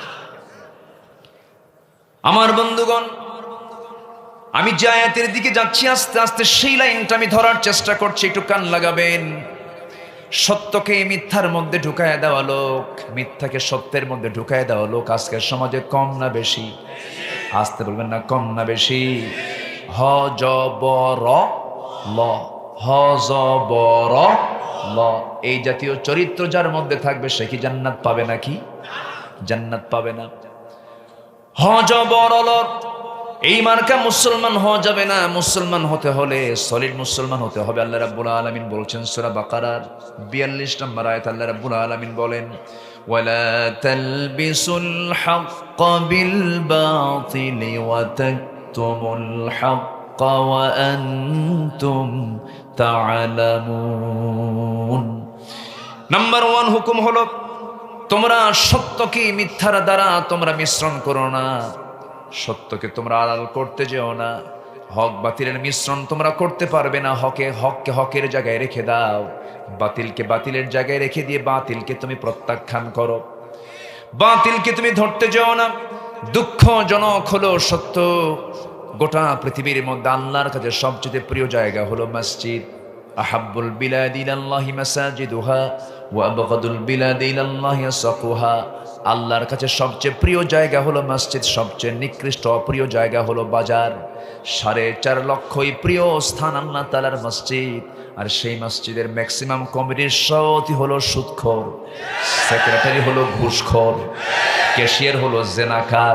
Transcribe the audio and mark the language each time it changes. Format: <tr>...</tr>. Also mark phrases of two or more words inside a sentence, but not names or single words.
<bn>আমার বন্ধুগণ, আমি যে আয়াতের দিকে যাচ্ছি আস্তে আস্তে, সেই লাইনটা আমি ধরার চেষ্টা করছি, একটু কান লাগাবেন। সত্যকে মিথ্যার মধ্যে ঢুকায় দেওয়া লোক, মিথ্যাকে সত্যের মধ্যে ঢুকায় দেওয়া লোক আজকের সমাজে কম না বেশি? আসতে বলবেন না, কম না বেশি? হ জ ব র ল, হ জ ব র ল, এই জাতীয় চরিত্র যার মধ্যে থাকবে সে কি জান্নাত পাবে নাকি? জান্নাত পাবে না। হ জ ব র ল, এই মার্কা মুসলমান হওয়া যাবে না। মুসলমান হতে হলে সলিড মুসলমান হতে হবে।</bn> <ar>الله رب العالمين</ar> <bn>বলছেন সূরা বাকারার 42 নম্বর আয়াত,</bn> <ar>الله رب العالمين</ar> <bn>বলেন,</bn> <ar>ولا تلبسوا الحق بالباطل وتكتموا الحق وأنتم تعلمون.</ar> <bn>নাম্বার 1 হুকুম হলো, তোমরা সত্যকে মিথ্যার দ্বারা তোমরা মিশ্রণ করো না। সত্যকে তোমরা আড়াল করতে যেও না। হক বাতিলের মিশ্রণ তোমরা করতে পারবে না। হককে হকের জায়গায় রেখে দাও, বাতিলকে বাতিলের জায়গায় রেখে দিয়ে বাতিলকে তুমি প্রত্যাখ্যান করো, বাতিলকে তুমি ধরতে যেও না। দুঃখজনক হলো সত্য, গোটা পৃথিবীর মধ্যে আল্লাহর কাছে সবচেয়ে প্রিয় জায়গা হলো মসজিদ।</bn> <ar>أحب البلاد إلى الله مساجدها وأبغض البلاد إلى الله أسواقها.</ar> <bn>আল্লাহর কাছে সবচেয়ে প্রিয় জায়গা হলো মসজিদ, সবচেয়ে নিকৃষ্ট অপ্রিয় জায়গা হলো বাজার। 4.5 লক্ষই প্রিয় স্থান আল্লাহ তাআলার মসজিদ, আর সেই মসজিদের ম্যাক্সিমাম কমিটির সভাপতি হলো সুদখোর, সেক্রেটারি হলো ঘুষখোর, ক্যাশিয়ার হলো জেনাকার।</bn>